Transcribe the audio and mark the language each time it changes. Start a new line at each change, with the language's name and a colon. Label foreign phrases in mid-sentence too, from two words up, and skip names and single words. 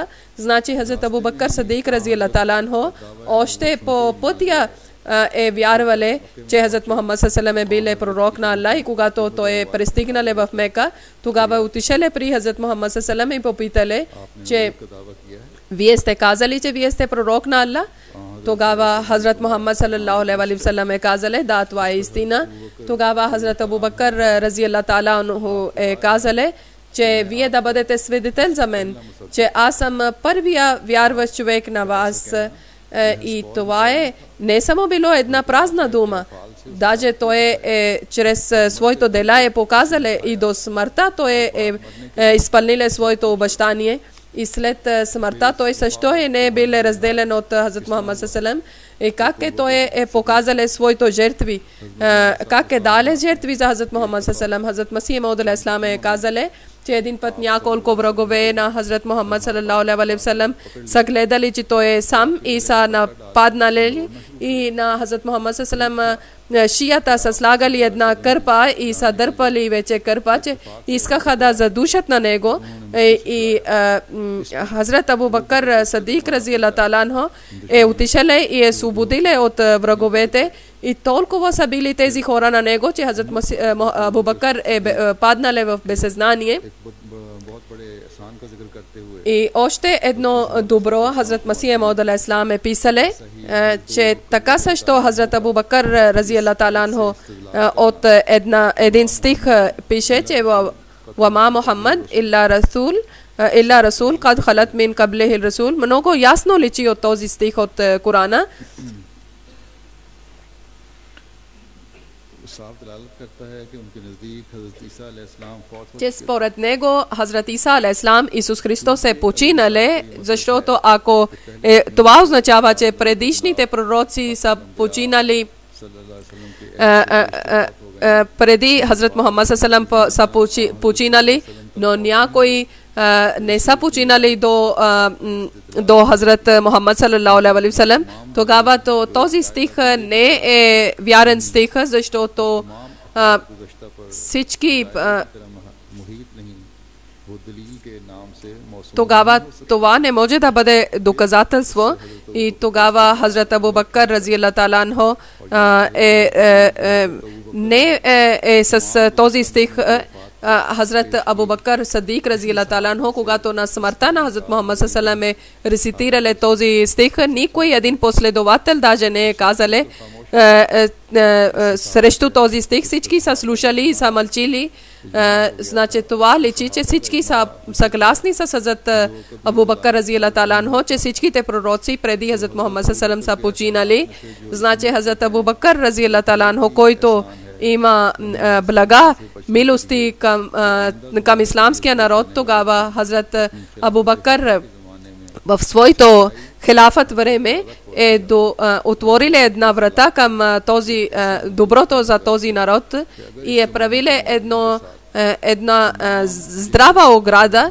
Bulgarian: Значи Хазрат Абу Бакър Сидик
Arabic: رضي الله تعالى عنه
Bulgarian: още по пътя е вярвале, че Хазрат Мухаммад
Arabic: صلى الله عليه وسلم
Bulgarian: е бил пророк на Аллах, и когато той е пристигнале в Мека, тогава отишеле при Хазрат Мухаммад
Arabic: صلى الله عليه وسلم
Bulgarian: и попитале, че вие сте казали, че вие сте пророк на Аллах. Тогава Хазрат Мухаммад
Arabic: صلى الله عليه وسلم
Bulgarian: е казале, да, това е истина. Тогава Хазрат Абу Бакър
Arabic: رضي الله تعالى عنه
Bulgarian: е казале, че вие да бъдете свидетел за мен, че аз съм първия вярващ човек на вас. И това е не само било една празна дума, даже той чрез своето дела е показале и до смъртта той е изпълниле своето обещание. И след смъртта той също не е бил разделен от Хазрат Мухаммад
Arabic: صلى الله عليه وسلم.
Bulgarian: И как той е показале своето жертви, как е дале жертви за Хазрат Мухаммад
Arabic: صلى الله عليه وسلم.
Bulgarian: Хазрат Масих Мауд
Arabic: عليه السلام
Bulgarian: е казале, че един път няколко врагове на Хазрат Мухаммад
Arabic: صلى الله عليه وسلم
Bulgarian: са гледали, че той е сам, и са нападнали, и на Хазрат Мухаммад
Arabic: صلى الله عليه وسلم
Bulgarian: шията са слагали една кърпа и са дърпали вече кърпа, че искаха да задушат на него. И Хазрат Абу Бакър Сидик
Arabic: رضي الله تعالى عنه
Bulgarian: е отишеле и е освободиле от враговете, и толкова са били тези хора на него, че Хазрат Абу Бакър е паднале в безсъзнание. И още едно добро Хазрат Масих Мауд
Arabic: عليه السلام
Bulgarian: е писале, че така също Хазрат Абу Бакър
Arabic: رضي الله تعالى عنه
Bulgarian: от един стих пише, че
Arabic: وما محمد إلا رسول قد خلت من قبله رسل.
Bulgarian: Много ясно личи от този стих от Корана, че според него Хазрат Иса
Arabic: عليه السلام,
Bulgarian: Исус Христос е починале, защото ако това означава, че предишните пророци са починали преди Хазрат Мухаммад
Arabic: صلى الله عليه وسلم
Bulgarian: са починали, но някои не са починали до Хазрат Мухаммад
Arabic: صلى الله عليه وسلم,
Bulgarian: тогава този стих не е вярен стих, защото всички тогава това не може да бъде доказателство. И тогава Хазрат Абу Бакър
Arabic: رضي الله تعالى عنه
Bulgarian: не е с този стих. Хазрат Абу Бакър Сидик
Arabic: رضي الله تعالى عنه,
Bulgarian: когато на смъртта на Хазрат Мухаммад
Arabic: صلى الله عليه وسلم
Bulgarian: е рецитирале този стих, никой един последовател даже не е казале срещу този стих. Всички са слушали и са мълчили. Значи това личи, че всички са съгласни с Хазрат Абу Бакър
Arabic: رضي الله تعالى عنه,
Bulgarian: че всичките пророци преди Хазрат Мухаммад
Arabic: صلى الله عليه وسلم
Bulgarian: са починали. Значи Хазрат Абу Бакър
Arabic: رضي الله تعالى عنه,
Bulgarian: който има блага, милости към исламския народ, тогава Хазрат Абу Бакър в своето хилафът време е отворили една врата към този доброто за този народ и е правили една здрава ограда.